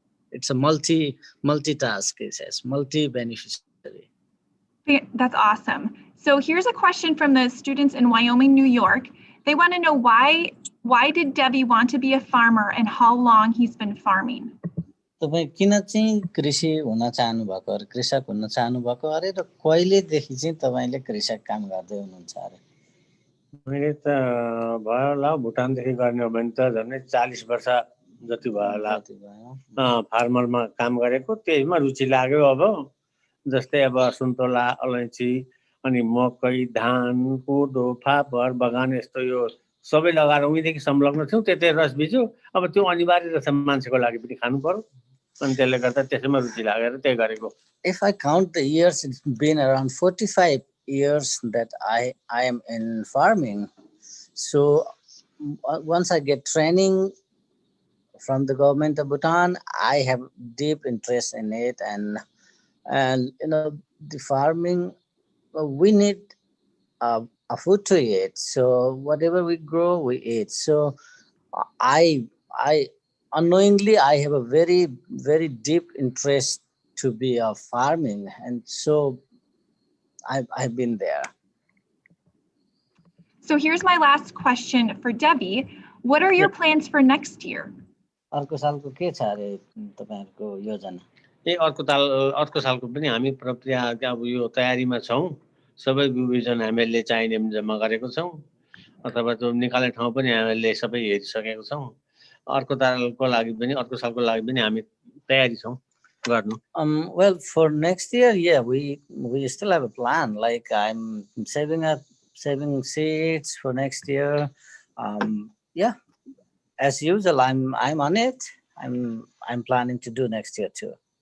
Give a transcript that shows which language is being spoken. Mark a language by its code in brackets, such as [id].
[en] It's a multitask. It says multi-beneficiary. That's awesome. So here's a question from the students in Wyoming, New York. They want to know why did Devi want to be a farmer and how long he's been farming? [ne] तपाईं किन चाहिँ कृषि हुन चाहनु भएको अरे कृषक हुन चाहनु भएको अरे र कहिलेदेखि चाहिँ तपाईले कृषक काम गर्दै हुनुहुन्छ अरे? मैले त भयो होला भुटानदेखि गर्ने हो भने त झन्डै 40 वर्ष जति भयो होला फार्मरमा काम गरेको। त्यसमा रुचि लाग्यो। अब जस्तै अब सुन्तला, अलैँची, अनि मकै, धान, कोदो, फापर, बगान यस्तो यो सबै लगाएर उहिलेदेखि संलग्न थियौँ। त्यतै रस बिजो अब त्यो अनिवार्य रहेछ मान्छेको लागि पनि खानु पर्यो, अनि त्यसले गर्दा त्यसैमा रुचि लागेर त्यही गरेको। [en] If I count the years, it's been around 45 years that I am in farming. So once I get training from the government of Bhutan, I have deep interest in it, and you know, the farming, we need a food to eat. So whatever we grow, we eat. So I unknowingly, I have a very, very deep interest to be a farming, and so I've been there. So here's my last question for Debbie. What are your plans for next year? [ne] अर्को सालको के छ अरे तपाईहरुको योजना? अर्को सालको पनि हामी प्रक्रिया अब यो तयारीमा छौं। सबै बिउबिजन हामीले चाहिने जम्मा गरेको छौं, अथवा त्यो निकाल्ने ठाउँ पनि हामीले सबै हेरिसकेको छौं। अर्को सालको लागि पनि हामी तयारी छौं गर्नु। [en] Well, for next year, yeah, we still have a plan. Like I'm saving seeds for next year. Yeah, as usual, I'm on it. I'm planning to do next year too.